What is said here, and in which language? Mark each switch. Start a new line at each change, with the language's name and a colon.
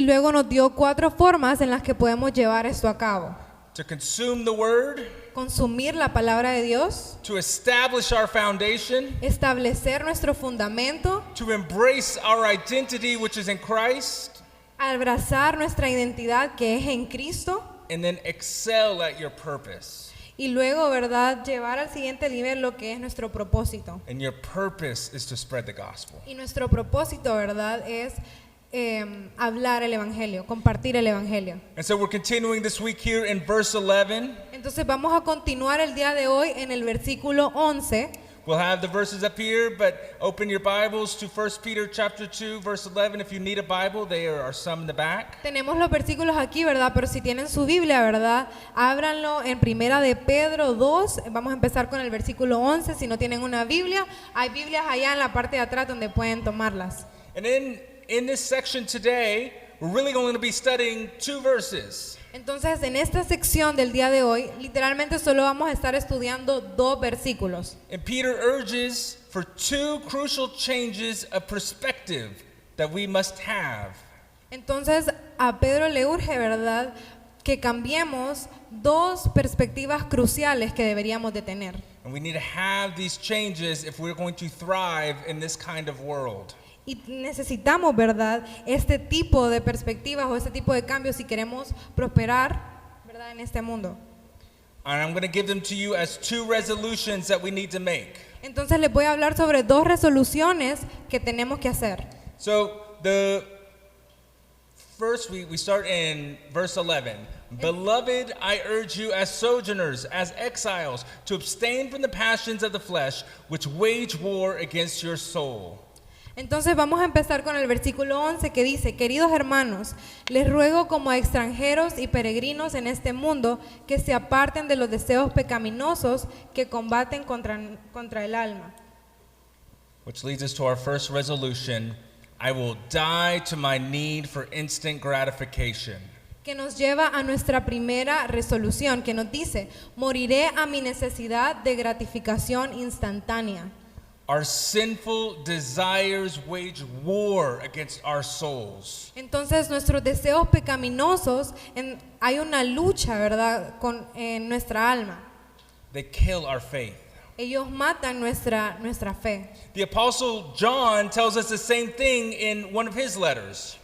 Spanish: Y luego nos dio 4 formas en las que podemos llevar esto a cabo:
English: To consume the word,
Spanish: consumir la palabra de Dios,
English: to establish our foundation,
Spanish: establecer nuestro fundamento,
English: to embrace our identity which is in Christ,
Spanish: abrazar nuestra identidad que es en Cristo,
English: and then excel at your purpose.
Spanish: y luego, ¿verdad?, llevar al siguiente nivel lo que es nuestro propósito.
English: And your purpose is to spread the gospel.
Spanish: Y nuestro propósito, ¿verdad?, es hablar el evangelio, compartir el evangelio.
English: And so we're continuing this week here in verse 11.
Spanish: Entonces vamos a continuar el día de hoy en el versículo 11.
English: We'll have the verses up here, but open your Bibles to 1 Peter chapter 2, verse 11. If you need a Bible, there are some in the back.
Spanish: Tenemos los versículos aquí, ¿verdad? Pero si tienen su Biblia, ¿verdad?, ábranlo en Primera de Pedro 2. Vamos a empezar con el versículo 11. Si no tienen una Biblia, hay Biblias allá en la parte de atrás donde pueden tomarlas.
English: And in this section today, we're really going to be studying 2 verses.
Spanish: Entonces, en esta sección del día de hoy, literalmente solo vamos a estar estudiando 2 versículos.
English: And Peter urges for 2 crucial changes of perspective that we must have.
Spanish: Entonces, a Pedro le urge, ¿verdad?, que cambiemos 2 perspectivas cruciales que deberíamos de tener.
English: And we need to have these changes if we're going to thrive in this kind of world.
Spanish: Y necesitamos, ¿verdad?, este tipo de perspectivas o este tipo de cambios si queremos prosperar, ¿verdad?, en este mundo.
English: And I'm going to give them to you as 2 resolutions that we need to make.
Spanish: Entonces les voy a hablar sobre 2 resoluciones que tenemos que hacer.
English: So the first, we start in verse 11. Beloved, I urge you as sojourners, as exiles, to abstain from the passions of the flesh, which wage war against your soul.
Spanish: Entonces vamos a empezar con el versículo 11 que dice: queridos hermanos, les ruego como extranjeros y peregrinos en este mundo que se aparten de los deseos pecaminosos que combaten contra el alma.
English: Which leads us to our first resolution: I will die to my need for instant gratification.
Spanish: Que nos lleva a nuestra primera resolución, que nos dice: moriré a mi necesidad de gratificación instantánea.
English: Our sinful desires wage war against our souls.
Spanish: Entonces nuestros deseos pecaminosos, hay una lucha, ¿verdad?, en nuestra alma.
English: They kill our faith.
Spanish: Ellos matan nuestra fe.
English: The Apostle John tells us the same thing in one of his letters.